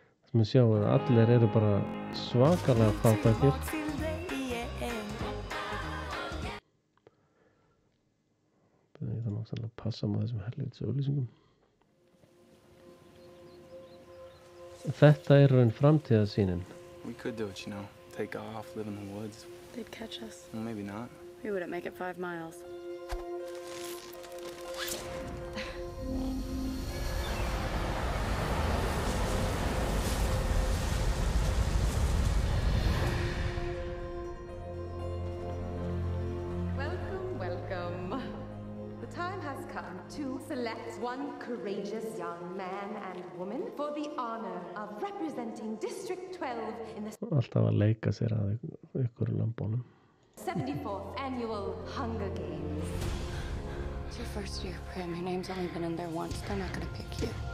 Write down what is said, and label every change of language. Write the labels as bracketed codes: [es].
[is] Sem við sjáum að allir eru bara svakalega fátækir. Ég þarf náttúrulega að passa með þessum helvítis auglýsingum. Þetta er raun framtíðarsýnin. [en] We could do it, you know. Take off, live in the woods. They'd catch us. Well, maybe not. We wouldn't make it 5 miles. Welcome, welcome. The time has come to select one courageous young man and woman for the honor of representing District 12 in the [is] Alltaf að leika sér að ykkur lambónum. [en] 74th Annual Hunger Games. It's your first year, Prim. Your name's only been in there once. They're not gonna pick you.